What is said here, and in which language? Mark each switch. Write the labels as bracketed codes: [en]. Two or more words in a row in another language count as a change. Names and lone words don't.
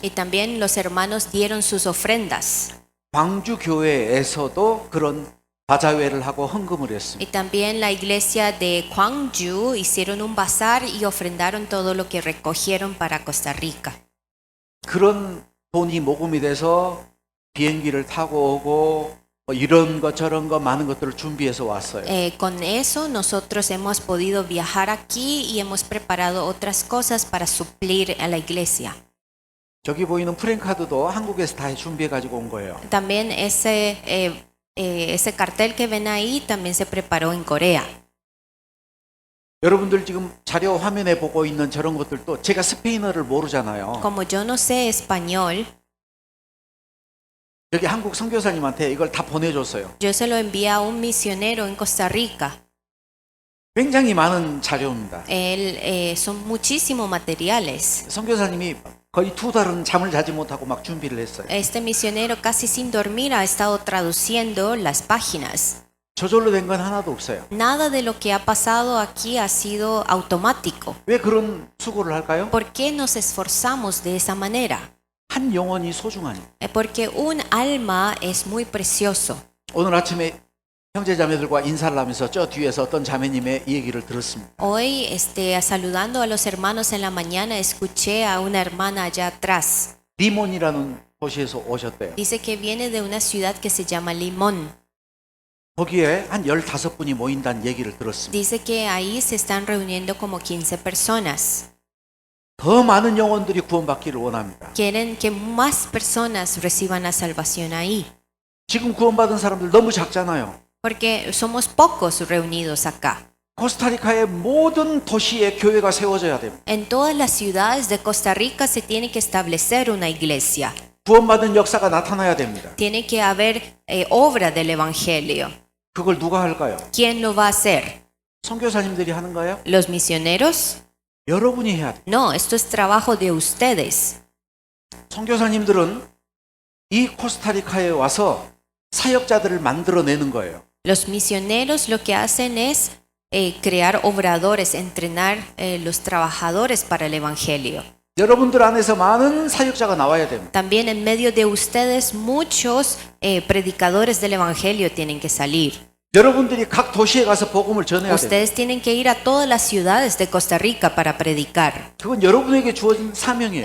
[es] Y también los hermanos dieron sus ofrendas. [ko] 광주 교회에서도 그런 바자회를 하고 헌금을 했습니다. [es] Y también la iglesia de Gwangju hicieron un bazar y ofrendaron todo lo que recogieron para Costa Rica. [ko] 그런 돈이 모금이 돼서 비행기를 타고 오고 뭐 이런 것 저런 거 많은 것들을 준비해서 왔어요. [es] Con eso nosotros hemos podido viajar aquí y hemos preparado otras cosas para suplir a la iglesia. [ko] 저기 보이는 프랭카드도 한국에서 다 준비해 가지고 온 거예요. [es] También ese cartel que ven ahí también se preparó en Corea. [ko] 여러분들 지금 자료 화면에 보고 있는 저런 것들도 제가 스페인어를 모르잖아요. [es] Como yo no sé español, [ko] 여기 한국 선교사님한테 이걸 다 보내줬어요. [es] yo se lo envié a un misionero en Costa Rica. [ko] 굉장히 많은 자료입니다. [es] Son muchísimos materiales. [ko] 선교사님이 거의 2달은 잠을 자지 못하고 막 준비를 했어요. [es] Este misionero casi sin dormir ha estado traduciendo las páginas. [ko] 저절로 된 건 하나도 없어요. [es] Nada de lo que ha pasado aquí ha sido automático. [ko] 왜 그런 수고를 할까요? [es] ¿Por qué nos esforzamos de esa manera? [ko] 한 영혼이 소중하니. [es] Porque un alma es muy precioso. [ko] 오늘 아침에 형제자매들과 인사를 하면서 저 뒤에서 어떤 자매님의 얘기를 들었습니다. [es] Hoy, saludando a los hermanos en la mañana, escuché a una hermana allá atrás. [ko] 리몬이라는 도시에서 오셨대요. [es] Dice que viene de una ciudad que se llama Limón. [ko] 거기에 한 15분이 모인다는 얘기를 들었습니다. [es] Dice que ahí se están reuniendo como 15 personas. [ko] 더 많은 영혼들이 구원받기를 원합니다. [es] Quieren que más personas reciban la salvación ahí. [ko] 지금 구원받은 사람들 너무 작잖아요. [es] Porque somos pocos reunidos acá. [ko] 코스타리카의 모든 도시에 교회가 세워져야 됩니다. [es] En todas las ciudades de Costa Rica se tiene que establecer una iglesia. [ko] 구원받은 역사가 나타나야 됩니다. [es] Tiene que haber obra del Evangelio. [ko] 그걸 누가 할까요? [es] ¿Quién lo va a hacer? [ko] 선교사님들이 하는 거예요? [es] ¿Los misioneros? [ko] 여러분이 해야 돼요. [es] No, esto es trabajo de ustedes. [ko] 선교사님들은 이 코스타리카에 와서 사역자들을 만들어내는 거예요. [es] Los misioneros lo que hacen es crear obradores, entrenar los trabajadores para el Evangelio. [ko] 여러분들 안에서 많은 사역자가 나와야 됩니다. [es] También en medio de ustedes muchos predicadores del Evangelio tienen que salir. [ko] 여러분들이 각 도시에 가서 복음을 전해야 됩니다. [es] Ustedes tienen que ir a todas las ciudades de Costa Rica para predicar. [ko] 그건 여러분에게 주어진 사명이에요.